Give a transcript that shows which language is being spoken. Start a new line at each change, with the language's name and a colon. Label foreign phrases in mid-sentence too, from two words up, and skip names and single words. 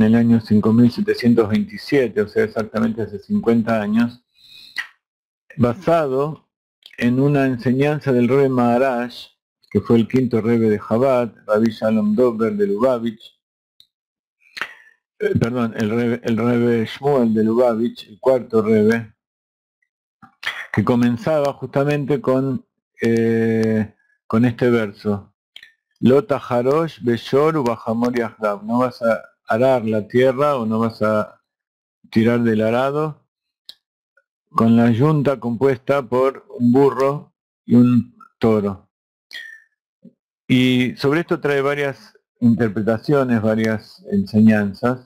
Spanish: el año 5727, o sea, exactamente hace 50 años, basado en una enseñanza del Rebbe Maharaj, que fue el quinto Rebbe de Chabad, Rabbi Shalom Dober de Lubavitch, el Rebbe Shmuel de Lubavitch, el cuarto Rebbe, que comenzaba justamente con este verso.
Hebrew: לא תחרוש בשור ובחמור יחדו.
Spanish: No vas a arar la tierra o no vas a tirar del arado con la yunta compuesta por un burro y un toro. Y sobre esto trae varias interpretaciones, varias enseñanzas.